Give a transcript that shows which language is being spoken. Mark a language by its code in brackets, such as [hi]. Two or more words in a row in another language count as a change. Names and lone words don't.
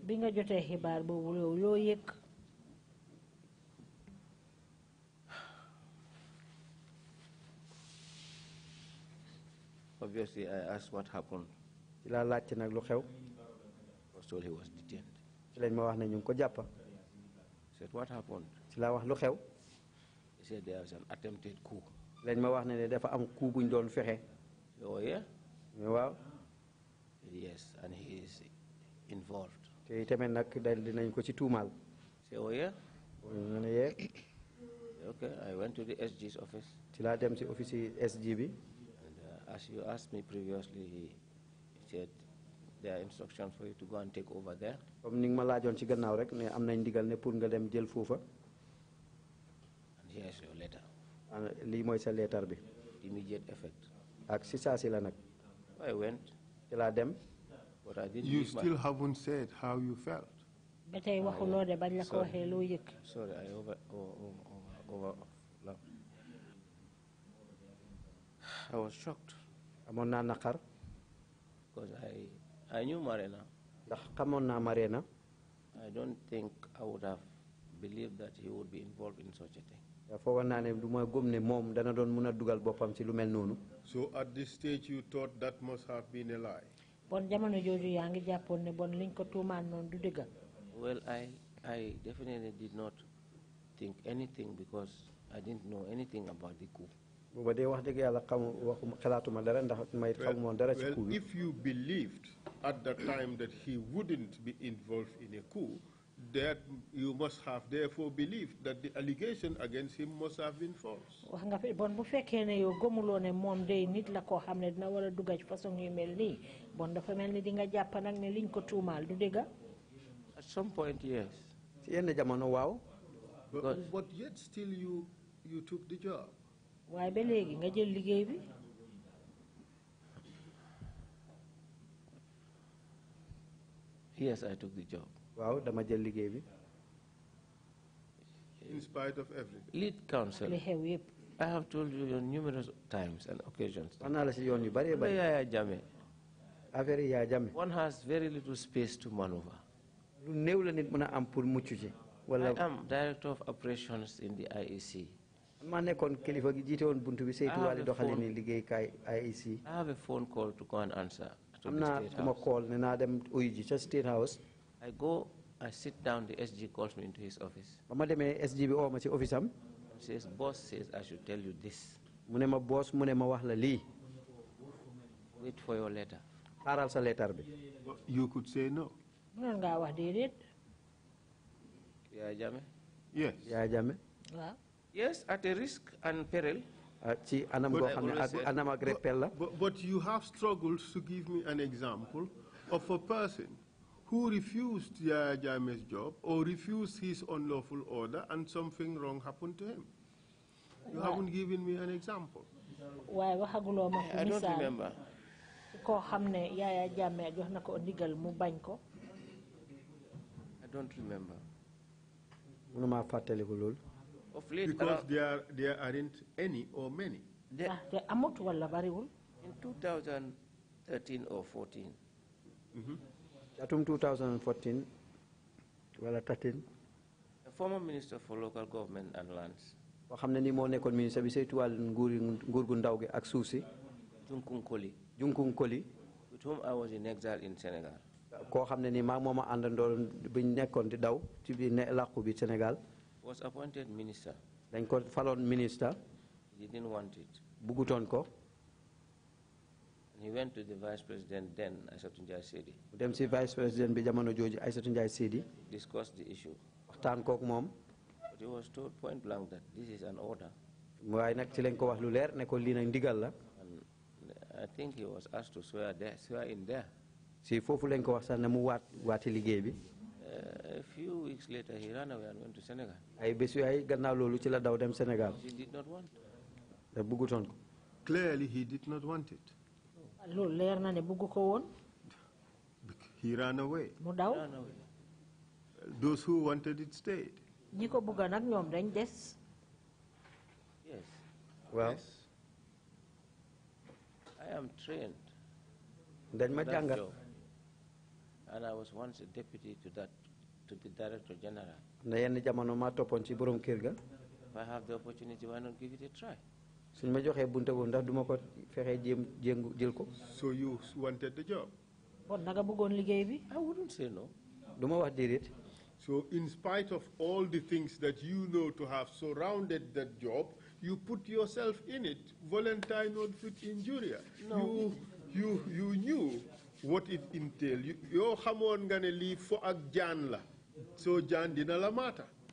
[en] Obviously, I asked what happened. I was told he was detained. So said, what happened? [wo] ci laa wax lu xew. [en] He said there was an attempted coup. [wo] lañ ma wax ne dafa am coup buñ doon fexe. [en] Oh yeah? [wo] waaw. [en] Yes, and he is involved. [wo] te tamit nag dinañ ko ci tuumaal. [en] Say, oh yeah? [wo] nga ne yee. [en] Okay, I went to the SG's office. [wo] ci laa dem ci office SG bi. [en] And as you asked me previously, he said there are instructions for you to go and take over there. [wo] comme ni nga ma laajoon ci gannaaw rek ne am nañ ndigal ne pour nga dem jël foofa. [en] And here is your letter. [wo] lii mooy sa leetar bi. [en] Immediate effect. [wo] ak si saa si la nag. [en] I went. [wo] ci laa dem. [en] But I didn't. You still haven't said how you felt. [wo] ba tey waxuloo de bañ la ko waxee loo yëg. [en] Sorry, I over. I was shocked. [wo] amoon naa naqar. [en] Because I knew Marina. [wo] ndax xamoon naa Marina. [en] I don't think I would have believed that he would be involved in such a thing. [wo] foogoon naa ne du ma gëm ne moom dana doon mun a dugal boppam ci lu mel noonu. [en] So at this stage you thought that must have been a lie? [wo] bon jamono jooju yaa ngi jàppoon ne bon liñ ko tuumaan noonu du dëgg. [en] Well, I definitely did not think anything because I didn't know anything about the coup. [wo] booba dee wax dëgg yàlla xalaatuma dara ndax may xamumoon dara ci coup bi. [en] If you believed at that time that he wouldn't be involved in a coup, that you must have therefore believed that the allegation against him must have been false. [wo] wax nga fi bon bu fekkee ne yow gëmuloo ne moom day nit la koo xam ne dina war a dugga ci façon yu mel nii bon dafa mel ni di nga jàpp nag ne liñ ko tuumaal du dëgg. [en] At some point, yes. [wo] ci yenn jamono waaw. [en] But yet still you took the job. [wo] waaye ba léegi nga jël liggéey bi. [en] Yes, I took the job. [wo] waaw dama jël liggéey bi. [en] In spite of everything. Lead counsel. [wo] li xew yëpp. [en] I have told you on numerous times and occasions. [wo] wax naa la si yoon yu bëree bëri. Yaya Jammeh. affaire yi Yaya Jammeh. [en] One has very little space to maneuver. [wo] lu néew la nit mën a am pour mucc ci. wala [en] I am director of operations in the IEC. [wo] maa nekkoon kilifa gi jiite woon buntu bi saytu wàllu doxalin liggéeykaay IEC. [en] I have a phone call to go and answer to [wo] am [en] the [wo] naa [en] State [wo] ku ma [en] House. [wo] call ne naa dem uyu ji ca State House. [en] I go, I sit down, the SG calls me into his office. [wo] ba ma demee SG bi oo ma ci office am. [en] And says, boss says I should tell you this. [wo] mu ne ma boss mu ne ma wax la lii. [en] Wait for your letter. [wo] xaaral sa leetar bi. [en] You could say no. [wo] mënoon ngaa wax déedéet. [en] Yaya Jammeh? Yes. Yaya Jammeh. [wo] waaw. [en] Yes, at a risk and peril. [wo] ci anam goo xam ne ak anam ak rappel la. [en] But you have struggled to give me an example of a person who refused Yaya Jammeh's job or refused his unlawful order and something wrong happened to him. You haven't given me an example. [wo] waaye waxaguloo ma fu [en] I don't [wo] misaal [en] remember. [wo] koo xam ne Yaya Jammeh jox na ko ndigal mu bañ ko. [en] I don't remember. [wo] mënuma fàttaliku loolu. [en] Of late, Because there aren't any or many. [wo] te amut wala bariwul. [en] in 2013 or 14, [wo] atum 2014 wala 13. [en] a former minister for local government and lands, [wo] boo xam ne ni moo nekkoon ministre bi saytu wàllu nguur gu ndaw gi ak suuf si. Junkun Koli, Junkun Koli. [en] with whom I was in exile in Senegal, [wo] koo xam ne ni maa mooma àndandoon biñ nekkoon di daw ci biir làqu bi Sénégal. [en] was appointed minister. [wo] dañ ko faloon ministre. [en] He didn't want it. [wo] buggutoon ko. [en] And he went to the vice president then, Aïssatou Ndiaye Sedi, [wo] mu dem si [fr] vice président [wo] bi jamono jooju Aïssatou Ndiaye Sedi. [en] discussed the issue. [wo] waxtaan kook moom. [en] But he was told point blank that this is an order. [wo] waaye nag ci lañ ko wax lu leer ne ko lii nag ndigal la. [en] And I think he was asked to swear in there. [wo] si foofu lañ ko wax sax ne mu waati liggéey bi. [en] A few weeks later, he ran away and went to Senegal. [wo] ay bés yu ay gannaaw loolu ci la daw dem Sénégal. [en] He did not want. [wo] te buggutoon ko. [en] Clearly, he did not want it. [wo] loolu leer na ne bugg ko woon. [en] He ran away. [wo] mu daw. [en] Ran away. Those who wanted it stayed. [wo] ñi ko bugga nag ñoom dañ des. [en] Yes. [wo] waaw. [en] Yes. I am trained. [wo] dañ ma [en] that [wo] jàngal. [en] job. And I was once a deputy to the Director General. [wo] na yenn jamono maa toppoon ci borom kër ga. [en] If I have the opportunity, why not give it a try? [wo] suñ ma joxee bunte boobu ndax duma ko fexee jël ko. [en] So you wanted the job. [wo] bon naga bëggoon liggéey bi. [en] I wouldn't say no. [wo] duma wax déedéet. [en] So in spite of all the things that you know to have surrounded that job, you put yourself in it, volunteer [la] non fit injuria. [en] No. You knew what it entailed. [wo] You xamone nga ne li fo ak jaan la. So jaan dina la mata.